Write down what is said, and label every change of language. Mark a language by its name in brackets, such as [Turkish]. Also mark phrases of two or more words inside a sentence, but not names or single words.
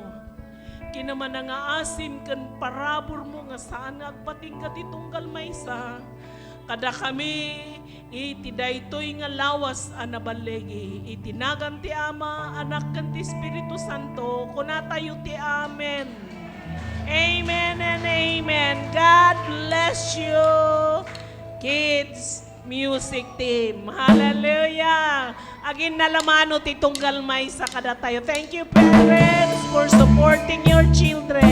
[Iloko] Kinamanangaasim kan parabor mo nga saan agpating ka titunggal maysa. Kada kami iti daytoy nga lawas anabalegi. Itinagan ti Ama, Anak kan ti Espiritu Santo. Kunatayo ti Amen. [English] Amen and amen. God bless you, kids music team. Hallelujah. [Iloko] Agin nalamano ti tunggal may sa kada tayo. [English] Thank you parents for supporting your children.